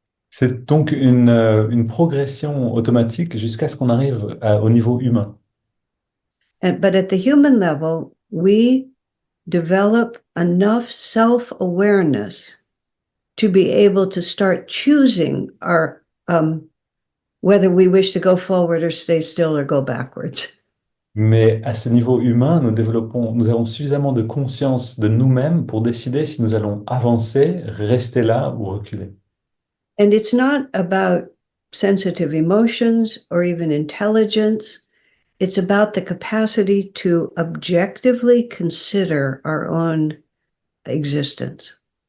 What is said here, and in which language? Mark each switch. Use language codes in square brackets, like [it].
[fr] C'est donc une progression automatique jusqu'à ce qu'on arrive au niveau humain. [en] But at the human level, we develop enough self-awareness to be able to start choosing our whether we wish to go forward or stay still or go backwards. [fr] Mais à ce niveau humain, nous avons suffisamment de conscience de nous-mêmes pour décider si nous allons avancer, rester là ou reculer. [en] And it's not about sensitive emotions or even intelligence. It's about the capacity to objectively consider our own existence.